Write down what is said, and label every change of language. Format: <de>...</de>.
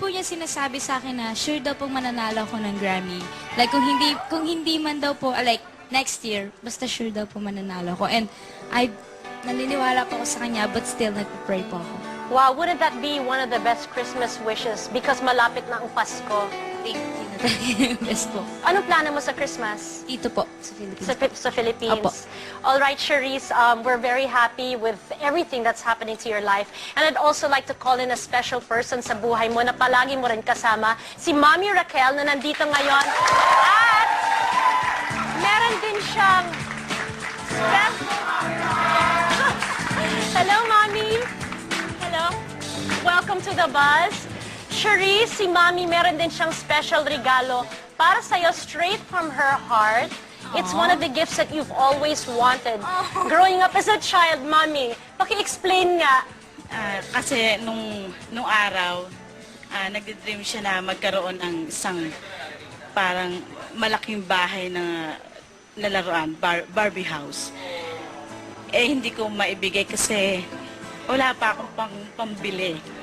<tl>po niya sinasabi sa akin na sure daw pong mananalo ako ng Grammy. Like kung hindi man daw po, like next year, basta sure daw po mananalo ako. And naniniwala po ako sa kanya, but still nagpa-pray po ako.</tl> <en>Wow, wouldn't that be one of the best Christmas wishes?</en> <tl>Because malapit na ang Pasko. Thank you na talaga yung best po. Anong plano mo sa Christmas? Dito po, sa Philippines. Sa Philippines. Opo.</tl> <en>All right, Charisse, we're very happy with everything that's happening to your life. And I'd also like to call in a special person</en> <tl>sa buhay mo na palagi mo rin kasama, si Mommy Raquel na nandito ngayon. At meron din siyang Hello, Mommy. Hello.</tl> <en>Welcome to the buzz.</en> <tl>Charisse, si Mommy, meron din siyang special regalo para sa'yo,</tl> <en>straight from her heart. It's one of the gifts that you've always wanted. Growing up as a child, Mommy,</en> <tl>paki-explain nga. Kasi nung araw, nagdi-dream siya na magkaroon ng isang parang malaking bahay na laruan, Barbie house. eh hindi ko maibigay kasi wala pa akong pambili.</tl>